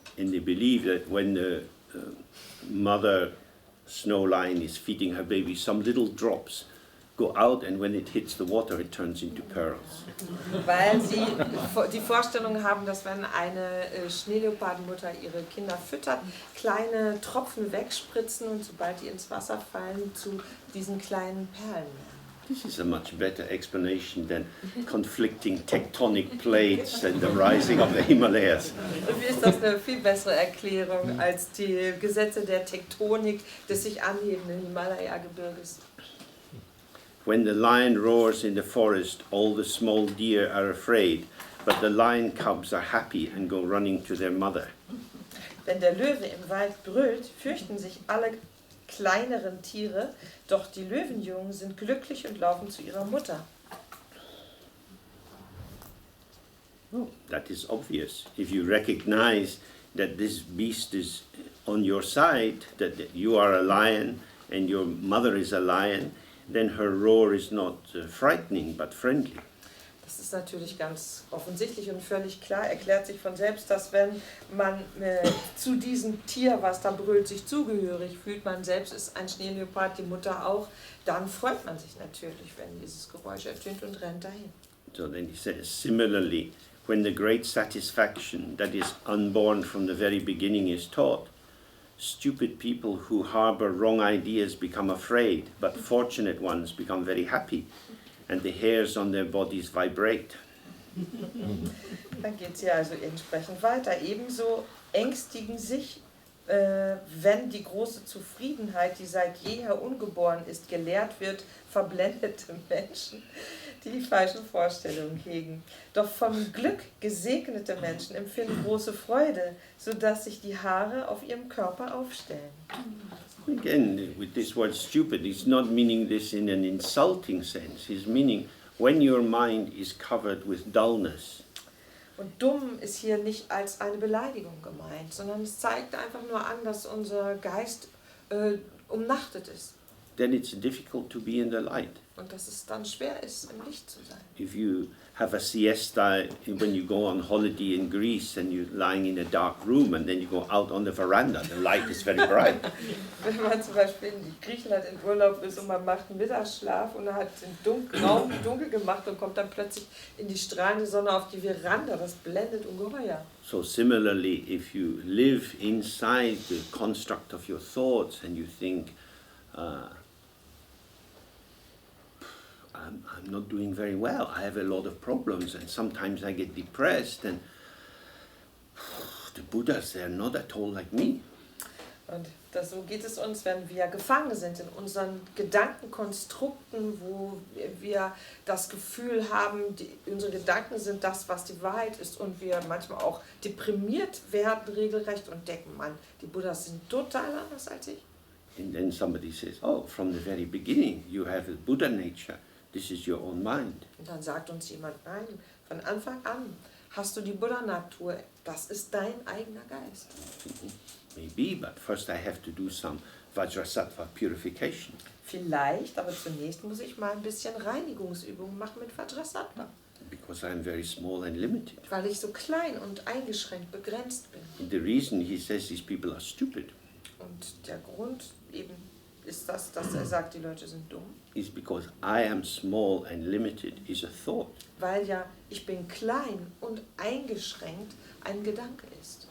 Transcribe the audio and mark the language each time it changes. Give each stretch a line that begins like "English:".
English: And they believe that when the mother snow lion is feeding her baby, some little drops go out, and when it hits the water, it turns into pearls.
German: Weil sie die Vorstellung haben, dass wenn eine Schneeleopardenmutter ihre Kinder füttert, kleine Tropfen wegspritzen und sobald die ins Wasser fallen, zu diesen kleinen Perlen werden.
English: This is a much better explanation than conflicting tectonic plates and the rising of the Himalayas.
German: Irgendwie ist das eine viel bessere Erklärung als die Gesetze der Tektonik des sich anhebenden Himalaya-Gebirges.
English: When the lion roars in the forest, all the small deer are afraid, but the lion cubs are happy and go running to their mother.
German: Wenn der Löwe im Wald brüllt, fürchten sich alle kleineren Tiere, doch die Löwenjungen sind glücklich und laufen zu ihrer Mutter.
English: Oh, that is obvious. If you recognize that this beast is on your side, that you are a lion and your mother is a lion, then her roar is not frightening but friendly.
German: Das ist natürlich ganz offensichtlich und völlig klar, erklärt sich von selbst, dass wenn man zu diesem Tier, was da brüllt, sich zugehörig fühlt, man selbst ist ein Schneeleopard, die Mutter auch, dann freut man sich natürlich, wenn dieses Geräusch ertönt und rennt dahin.
English: So then he says, similarly, when the great satisfaction that is unborn from the very beginning is taught, stupid people who harbor wrong ideas become afraid, but fortunate ones become very happy, and the hairs on their bodies vibrate.
German: Dann geht es hier also entsprechend weiter. Ebenso ängstigen sich, wenn die große Zufriedenheit, die seit jeher ungeboren ist, gelehrt wird, verblendete Menschen, die die falschen Vorstellungen hegen. Doch vom Glück gesegnete Menschen empfinden große Freude, sodass sich die Haare auf ihrem Körper aufstellen.
English: Again, with this word stupid, he's not meaning this in an insulting sense. He's meaning when your mind is covered with dullness.
German: Und dumm ist hier nicht als eine Beleidigung gemeint, sondern es zeigt einfach nur an, dass unser Geist umnachtet ist.
English: Then it's difficult to be in the light.
German: Und dass es dann schwer ist, im Licht zu sein.
English: If you have a siesta when you go on holiday in Greece and you're lying in a dark room and then you go out on the veranda, the light is very bright.
German: Wenn man zum Beispiel in Griechenland in Urlaub ist und man macht einen Mittagsschlaf und hat den Raum dunkel gemacht und kommt dann plötzlich in die strahlende Sonne auf die Veranda, das blendet ungeheuer.
English: So similarly, if you live inside the construct of your thoughts and you think, I'm not doing very well, I have a lot of problems and sometimes I get depressed and the Buddhas, they're not at all like me.
German: Und so geht es uns, wenn wir gefangen sind in unseren Gedankenkonstrukten, wo wir das Gefühl haben, unsere Gedanken sind das, was die Wahrheit ist und wir manchmal auch deprimiert werden regelrecht und denken, Mann, die Buddhas sind total anders als ich.
English: And then somebody says, oh, from the very beginning you have a Buddha nature, this is your own mind.
German: Und dann sagt uns jemand, nein, von Anfang an hast du die Buddha-Natur, das ist dein eigener Geist.
English: Maybe, but first I have to do some Vajrasattva purification.
German: Vielleicht, aber zunächst muss ich mal ein bisschen Reinigungsübungen machen mit Vajrasattva.
English: Because I'm very small and limited.
German: Weil ich so klein und eingeschränkt, begrenzt bin.
English: And the reason he says these people are stupid
German: Und der Grund eben ist das, dass er sagt, die Leute sind dumm.
English: is because I am small and limited is a thought.
German: Weil ja, ich bin klein und eingeschränkt ein Gedanke ist.